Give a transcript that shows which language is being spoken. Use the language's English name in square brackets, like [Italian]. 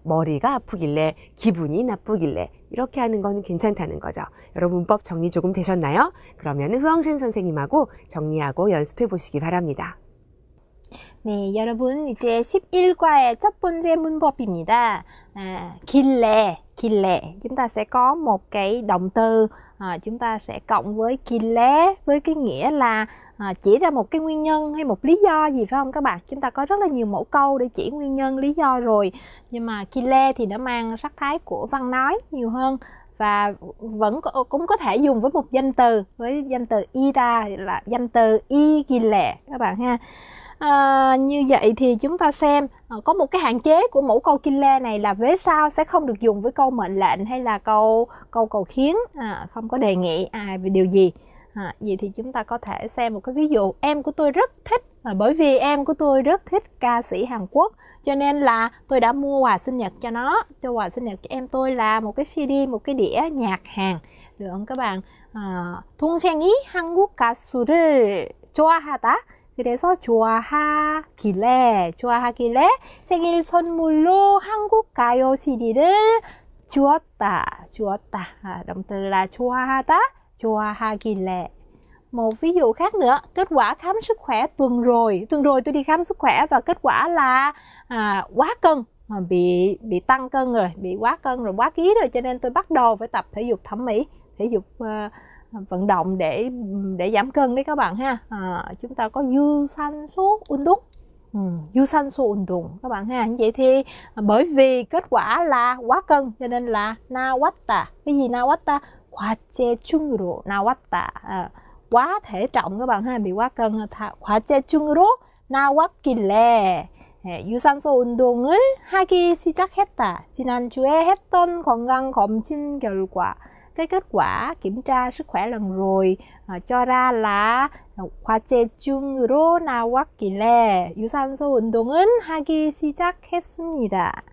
[Korean] 머리가 아프길래, 기분이 나쁘길래 이렇게 하는 거는 괜찮다는 거죠. 여러분 문법 정리 조금 되셨나요? 그러면 흐엉센 선생님하고 정리하고 연습해 보시기 바랍니다. 네, 여러분 이제 11과의 첫 번째 문법입니다. 길래. [Vietnamese] Chúng ta sẽ có một cái động từ, chúng ta sẽ cộng với 길래 với cái nghĩa là chỉ ra một cái nguyên nhân hay một lý do gì, phải không các bạn? Chúng ta có rất là nhiều mẫu câu để chỉ nguyên nhân, lý do rồi. Nhưng mà 길래 thì nó mang sắc thái của văn nói nhiều hơn, và cũng có thể dùng với một danh từ, với danh từ ida là danh từ y 길래 các bạn ha. Như vậy thì chúng ta xem có một cái hạn chế của mẫu câu 길래 này là vế sau sẽ không được dùng với câu mệnh lệnh hay là câu cầu khiến, không có đề nghị về điều gì. Vậy thì chúng ta có thể xem một cái ví dụ. Em của tôi rất thích, bởi vì em của tôi rất thích ca sĩ Hàn Quốc, cho nên là tôi đã mua quà sinh nhật cho nó. Cho quà sinh nhật cho em tôi là một cái CD, một cái đĩa nhạc Hàn, được không các bạn? [Korean] 동생이 한국 가수를 좋아하다. 그래서 좋아하길래 생일 선물로 한국 가요 CD를 주었다. [Vietnamese] Động từ là 좋아하다, 좋아하길래. Một ví dụ khác nữa, kết quả khám sức khỏe tuần rồi tôi đi khám sức khỏe và kết quả là quá cân, bị tăng cân rồi, bị quá cân rồi, quá ký rồi, cho nên tôi bắt đầu phải tập thể dục thẩm mỹ, thể dục vận động để giảm cân đấy các bạn ha. Chúng ta có 유산소 운동, 유산소 운동 các bạn ha. Vậy thì bởi vì kết quả là quá cân cho nên là 나왔다. Cái gì [Korean] 나왔다? 과체중으로 나왔다. [Vietnamese] Quá thể trọng các bạn ha, bị quá cân. [Korean] 과체중으로 나왔길래 유산소 운동을 하기 시작했다. 지난주에 했던 건강검진 결과. [Vietnamese] Cái kết quả kiểm tra sức khỏe lần rồi cho ra là [Korean] 과체중으로 나왔길래 유산소 운동은 하기 시작했습니다.